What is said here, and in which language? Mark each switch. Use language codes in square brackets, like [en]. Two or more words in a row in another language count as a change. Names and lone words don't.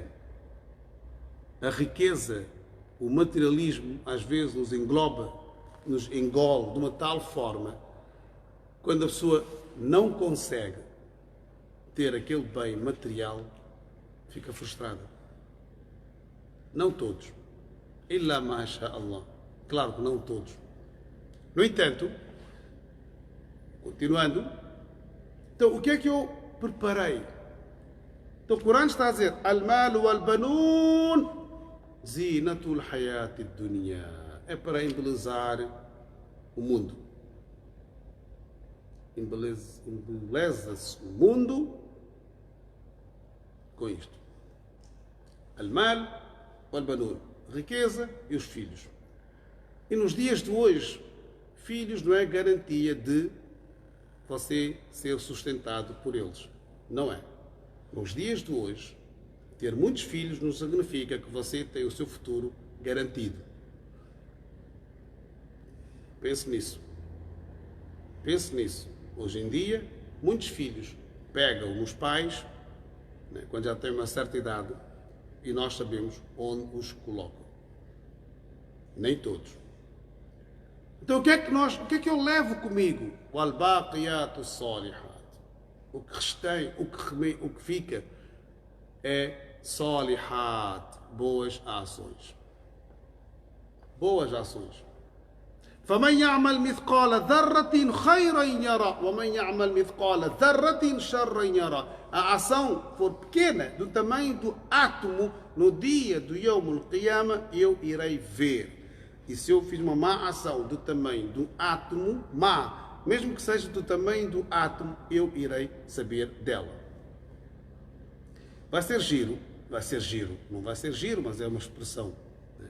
[pt] A riqueza, o materialismo, às vezes nos engloba, nos engole de uma tal forma, quando a pessoa não consegue ter aquele bem material, fica frustrada. Não todos. [ar] إلا ما شاء الله. [pt] Claro que não todos. No entanto, continuando, então o que é que eu preparei? Então o Corão está a dizer: [ar] المال والبنون زينة الحياة الدنيا. [pt] É para embelezar o mundo. Embeleza-se o mundo com isto. [ar] المال والبنون. [pt] Riqueza e os filhos. E nos dias de hoje, filhos não é garantia de você ser sustentado por eles. Não é. Nos dias de hoje, ter muitos filhos não significa que você tem o seu futuro garantido. Pense nisso. Pense nisso. Hoje em dia, muitos filhos pegam nos pais, né, quando já têm uma certa idade, e nós sabemos onde os colocam. Nem todos. Então o que é que eu levo comigo? [ar] O الباقيات صالحات. [pt] O que fica é salihat, boas ações. Boas ações. [ar] فَمَنْ يَعْمَلْ مِثْقَالَ ذَرَّةٍ خَيْرًا يَرَى وَمَنْ يَعْمَلْ مِثْقَالَ ذَرَّةٍ شَرًّا يَرَى. [pt] A ação for pequena, do tamanho do átomo, no dia do [ar] يوم القيامة, [pt] eu irei ver. E se eu fiz uma má ação do tamanho do átomo, má, mesmo que seja do tamanho do átomo, eu irei saber dela. Vai ser giro, não vai ser giro, mas é uma expressão. Né?